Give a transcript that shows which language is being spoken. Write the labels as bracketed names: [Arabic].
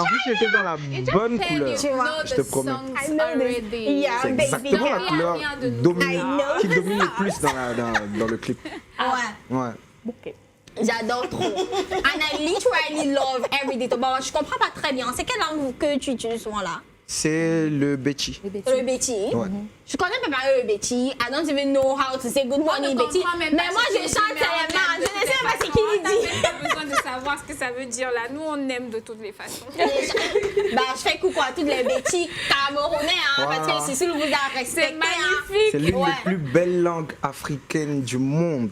[French] En plus, j'étais dans la bonne couleur. Je te promets. [English] Yeah, [French] C'est [English] baby. [French] exactement la couleur qui domine le plus dans le clip. Ouais. Ouais. Ok. J'adore trop. [English] And I literally love every detail. [French] Bon, je comprends pas très bien. C'est quelle langue que tu utilises souvent là? C'est le Betty. Le Betty. Ouais. Je connais pas parler le Betty. [English] I don't even know how to say good morning Betty. [French] Mais moi, je chante seulement. Je ne sais pas ce qu'il On dit. n'a même pas besoin de savoir ce que ça veut dire là. Nous, on aime de toutes les façons. Bah, je fais coucou à toutes les Betty camerounais, hein, Voilà. parce que Cécile vous a respecté. C'est magnifique. C'est l'une Ouais. des plus belles langues africaines du monde.